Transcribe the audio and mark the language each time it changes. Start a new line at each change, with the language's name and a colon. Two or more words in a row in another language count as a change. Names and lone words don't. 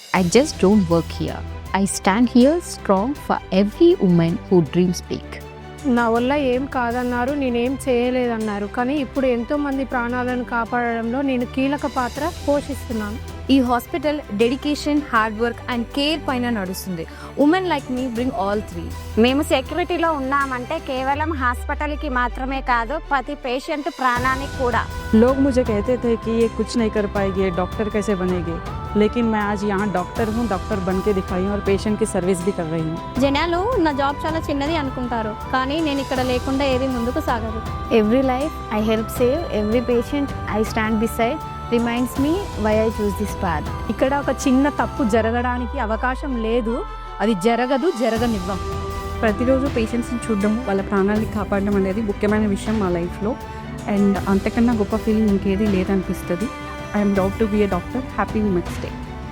English: I just don't work here. I stand here strong for every woman who dreams big.
Telugu: నా వల్ల ఏం కాదన్నారు, నేనేం చేయలేదన్నారు. కానీ ఇప్పుడు ఎంతోమంది ప్రాణాలను కాపాడడంలో నేను కీలక పాత్ర పోషిస్తున్నాను. ఈ హాస్పిటల్ డెడికేషన్,
English: hard work and care
Telugu: పైన నడుస్తుంది.
English: Women like me bring all three.
Telugu: మేము సెక్యూరిటీలో ఉన్నామంటే కేవలం హాస్పిటల్కి మాత్రమే కాదు, ప్రతి పేషెంట్ ప్రాణానికి కూడా.
Hindi: लोग मुझे कहते थे कि ये कुछ नहीं कर पाएगी, डॉक्टर कैसे बनेगी, लेकिन मैं आज यहाँ डॉक्टर हूँ, डॉक्टर बन के दिखाई हूँ और पेशेंट की सर्विस भी कर रही हूँ.
Telugu: జనాలు నా జాబ్ చాలా చిన్నది అనుకుంటారు, కానీ నేను ఇక్కడ లేకుండా ఏది ముందుకు సాగదు.
English: Every life I help save, every patient I stand beside reminds me why I choose this path.
Telugu: ఇక్కడ ఒక చిన్న తప్పు జరగడానికి అవకాశం లేదు, అది జరగనివ్వం. ప్రతిరోజు పేషెంట్స్ని చూడడం, వాళ్ళ ప్రాణాలని కాపాడడం అనేది ముఖ్యమైన విషయం మా లైఫ్లో. అండ్ అంతకన్నా గొప్ప ఫీలింగ్ ఇంకేది లేదనిపిస్తుంది.
English: I'm proud to be a doctor. Happy Women's Day.